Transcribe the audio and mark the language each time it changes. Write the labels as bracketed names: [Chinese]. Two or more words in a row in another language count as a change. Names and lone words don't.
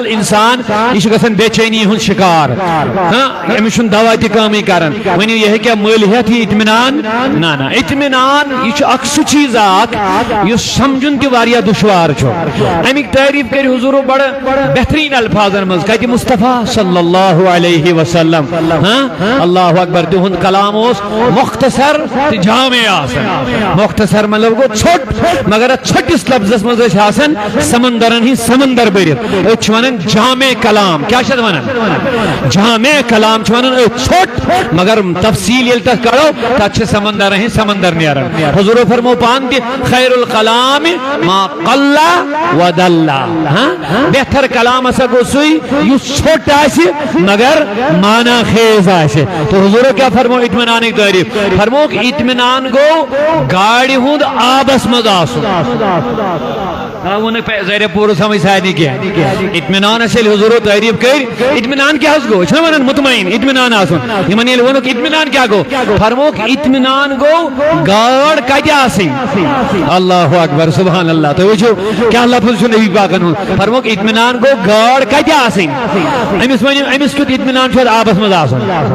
[Kashmiri] انسان یہ چھُ گژھان بے چینی ہُنٛد شکار أمِس چھُنہٕ دوا تہِ کٲمٕے کران ؤنِو یہ ہیٚکیٛاہ مٔلۍ ہٮ۪تھ یہِ اطمینان نہ نہ اطمینان یہ چھُ اکھ سُہ چیٖز اکھ یُس سمجھُن تہِ واریاہ دُشوار چھُ امیِکۍ تعریٖف کٔرِو حضوٗرو بڑٕ بہتریٖن الفاظن منٛز کتہِ مصطفیٰ [Arabic] صلی اللہ علیہ وسلم اللہ اکبر [Kashmiri] تہنٛد کلام اوس مختصر تہٕ جامع آسان مختصر مطلب گوٚو ژھوٚٹ مگر اتھ ژھوٚٹِس لفظس منٛز ٲسۍ آسان سمندرن ہٕنٛدۍ سمندر بٔرِتھ أسۍ چھِ ونان جامع کلام کیٛاہ چھِ اتھ ونان جامع کلام چھِ ونان أسۍ ژھوٚٹ مگر تفصیل ییٚلہِ تتھ کڑو تتھ چھِ سمندرن ہٕنٛدۍ سمندر نیران حضوٗرو فرمو پانہٕ تہِ [Arabic] خیر الکلام ما قل ودل [Kashmiri] بہتر کلام ہسا گوٚو سُے یُس ژھوٚٹ آسہِ مگر مانا خیز آسہِ تو حضوٗرو کیٛاہ فرمو اطمینانٕکۍ تعریٖف فرموکھ اطمینان گوٚو گاڑِ ہُنٛد آبس منٛز آسُن ووٚنُکھ ذرا پوٗرٕ سمجھ سارنٕے کینٛہہ اطمینانس ییٚلہِ حضوٗرو تعریٖف کٔرۍ اطمینان کیٛاہ حظ گوٚو چھِنا ونان مطمعین اطمینان آسُن یِمن ییٚلہِ ووٚنُکھ اطمینان کیٛاہ گوٚو فرموکھ اطمینان گوٚو گاڈ کتہِ آسٕنۍ [Arabic] اللہ اکبر سبحان اللہ [Kashmiri] تُہۍ وٕچھِو کیٛاہ لفظ چھُ نبی پاکن ہُنٛد فرموکھ اطمینان گوٚو گاڈ کتہِ آسٕنۍ أمِس ؤنِو أمِس کیُتھ اطمینان چھُ اتھ آبس منٛز آسُن